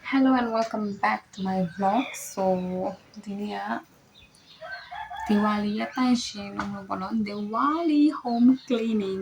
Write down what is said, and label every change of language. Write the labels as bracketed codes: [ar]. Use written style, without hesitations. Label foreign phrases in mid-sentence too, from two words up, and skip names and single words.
[en] Hello and welcome back to my vlog. So, [my] ဒီနေ့ကဒီဝါလီရဲ့တန့်ရှင်းလို့ပေါ့နော် [en] Diwali home cleaning.